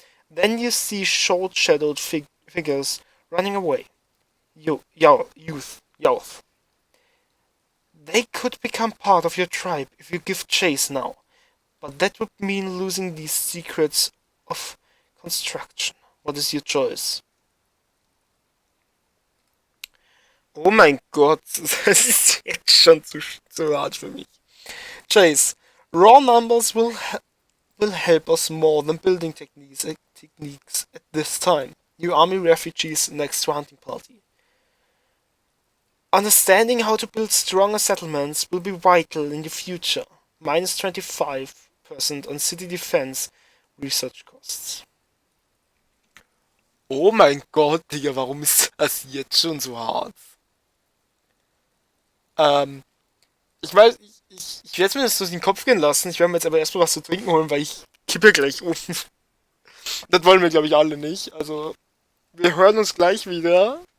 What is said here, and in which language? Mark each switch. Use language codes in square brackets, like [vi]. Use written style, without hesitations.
[en] Then you see short-shadowed figures running away. Youth. They could become part of your tribe if you give chase now, but that would mean losing these secrets of construction. What is your choice? [de] Oh mein Gott, das ist jetzt schon zu hart für mich. [en] Chase, raw numbers will help us more than building techniques at this time. New army refugees next to hunting party. Understanding how to build stronger settlements will be vital in the future. Minus 25% on city defense research costs. [de] Oh mein Gott, Digga, warum ist das jetzt schon so hart? Ich weiß, ich werde es mir das durch den Kopf gehen lassen. Ich werde mir jetzt aber erstmal was zu trinken holen, weil ich kippe gleich um. Das wollen wir, glaube ich, alle nicht. Also, wir hören uns gleich wieder.